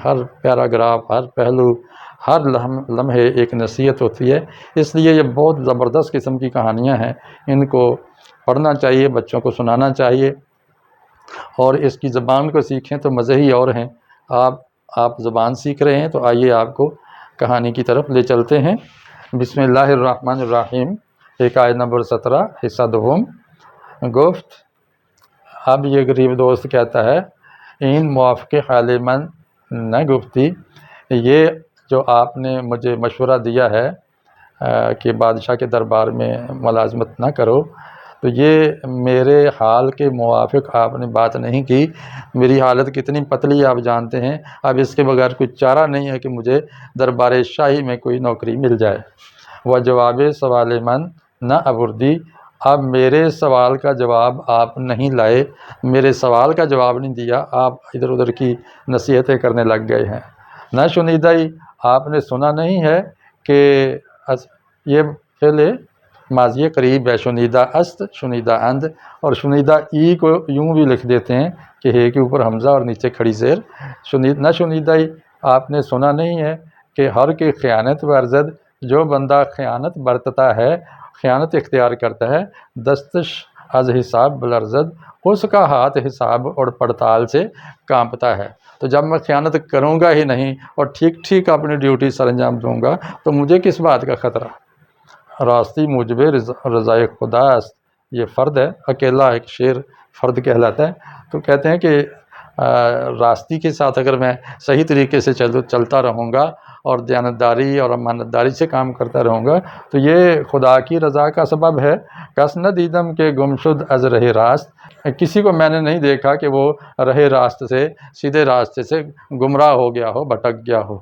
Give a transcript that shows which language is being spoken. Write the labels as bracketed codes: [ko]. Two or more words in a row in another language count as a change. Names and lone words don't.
[ur] ہر پیراگراف، ہر پہلو، ہر لمحے ایک نصیحت ہوتی ہے، اس لیے یہ بہت زبردست قسم کی کہانیاں ہیں، ان کو پڑھنا چاہیے، بچوں کو سنانا چاہیے، اور اس کی زبان کو سیکھیں تو مزے ہی اور ہیں۔ آپ زبان سیکھ رہے ہیں تو آئیے آپ کو کہانی کی طرف لے چلتے ہیں۔ [ar] بسم اللہ الرحمن الرحیم، [ur] حکایت نمبر 17 حصہ دوم۔ [fa] گفت، [ur] اب یہ غریب دوست کہتا ہے، [fa] این موافق حال من نہ گفتی، [ur] یہ جو آپ نے مجھے مشورہ دیا ہے کہ بادشاہ کے دربار میں ملازمت نہ کرو، تو یہ میرے حال کے موافق آپ نے بات نہیں کی۔ میری حالت کتنی پتلی آپ جانتے ہیں، اب اس کے بغیر کوئی چارہ نہیں ہے کہ مجھے دربار شاہی میں کوئی نوکری مل جائے۔ [fa] وہ جواب سوال من نہ ابردی، [ur] اب میرے سوال کا جواب آپ نہیں لائے، میرے سوال کا جواب نہیں دیا، آپ ادھر ادھر کی نصیحتیں کرنے لگ گئے ہیں۔ [fa] نہ شنیدہ ہی، [ur] آپ نے سنا نہیں ہے کہ یہ فعل ماضی قریب ہے، [fa] شنیدہ است، شنیدہ اند، [ur] اور [fa] شنیدہ ای [ur] کو یوں بھی لکھ دیتے ہیں کہ ہے کے اوپر حمزہ اور نیچے کھڑی زیر۔ [fa] نہ شنیدہ ہی، [ur] آپ نے سنا نہیں ہے کہ [fa] ہر کی خیانت ورزد، [ur] جو بندہ خیانت برتتا ہے، خیانت اختیار کرتا ہے، [fa] دستش از حساب بلرزد، [ur] اس کا ہاتھ حساب اور پڑتال سے کانپتا ہے۔ تو جب میں خیانت کروں گا ہی نہیں اور ٹھیک ٹھیک اپنی ڈیوٹی سر انجام دوں گا تو مجھے کس بات کا خطرہ۔ [fa] راستی موجب رضائے خدا است، [ur] یہ فرد ہے، اکیلا ایک شعر فرد کہلاتا ہے۔ تو کہتے ہیں کہ راستی کے ساتھ اگر میں صحیح طریقے سے چلتا رہوں گا اور دیانتداری اور امانت داری سے کام کرتا رہوں گا تو یہ خدا کی رضا کا سبب ہے۔ [fa] کس نہ دیدم کے گمشد از رہ راست، [ur] کسی کو میں نے نہیں دیکھا کہ وہ رہ راست سے، سیدھے راستے سے گمراہ ہو گیا ہو، بھٹک گیا ہو۔